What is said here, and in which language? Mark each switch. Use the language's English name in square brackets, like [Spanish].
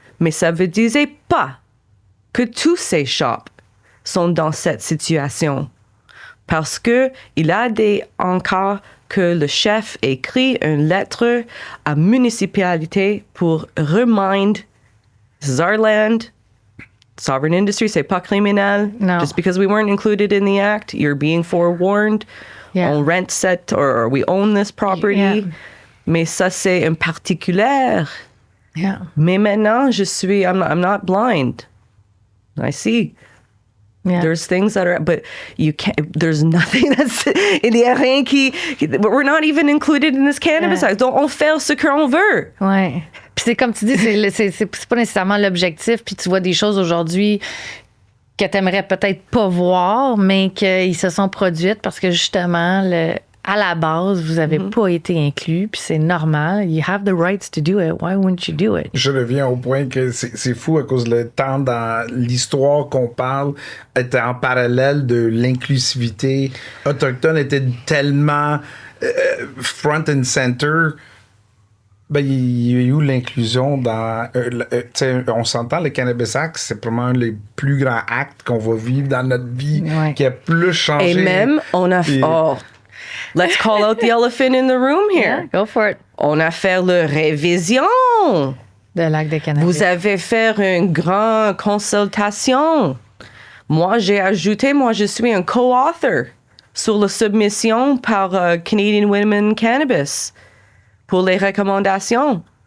[French] Mais ça ne disait pas que tous ces shops sont dans cette situation. Parce que il a encore que le chef écrit une lettre à la municipalité pour [English] remind this is our land, sovereign industry, [French] c'est pas criminel. [English] No. Just because we weren't included in the act, you're being forewarned. Yeah. On rent set or we own this property. Yeah. [French] Mais ça, c'est un particulier. [English] Yeah. [French] Mais maintenant, [English] I'm not blind. I see. Yeah. There's things that are, but you can't, there's nothing that's, [French] il y a rien qui, [English] we're not even included in this cannabis act. [French] Donc, on fait ce qu'on veut. Ouais. Puis c'est comme tu dis, c'est pas nécessairement l'objectif, puis tu vois des choses aujourd'hui que tu aimerais peut-être pas voir, mais qu'ils se sont produites parce que justement, à la base, vous avez pas été inclus, puis c'est normal. [English] You have the rights to do it. Why wouldn't you do it? [French] Je reviens au point que c'est fou à cause le temps dans l'histoire qu'on parle était en parallèle de l'inclusivité autochtone était tellement [English] front and center. [French] Ben, il y a eu l'inclusion dans... on s'entend, le Cannabis Act, c'est probablement un des plus grands actes qu'on va vivre dans notre vie, qui a plus changé. Et même, on a... [English] let's call out the elephant in the room here. Yeah, go for it. [French] On a fait la révision. De l'acte de cannabis. Vous avez fait une grande consultation. Moi, je suis un co-author sur la submission par Canadian Women Cannabis pour les recommandations.